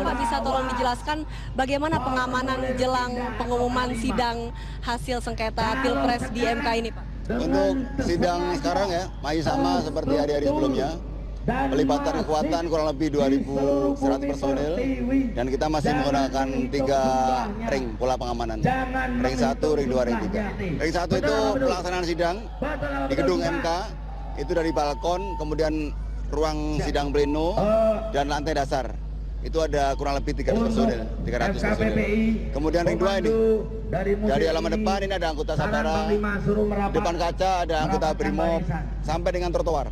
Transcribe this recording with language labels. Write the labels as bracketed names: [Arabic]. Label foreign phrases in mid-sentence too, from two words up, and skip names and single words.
[Indonesian] Nah, bisa tolong dijelaskan bagaimana pengamanan jelang pengumuman sidang hasil sengketa Pilpres di MK ini, Pak? Untuk sidang sekarang ya, masih sama seperti hari-hari sebelumnya. Pelibatan kekuatan kurang lebih 2.100 personil dan kita masih menggunakan 3 ring pola pengamanan. Ring 1, ring 2, ring 3. Ring 1 itu pelaksanaan sidang di gedung MK, itu dari balkon, kemudian ruang sidang pleno dan lantai dasar. Itu ada kurang lebih 300 personil. Kemudian ring 2 ini dari halaman depan ini ada anggota Satara, depan kaca ada anggota Brimob sampai dengan trotoar.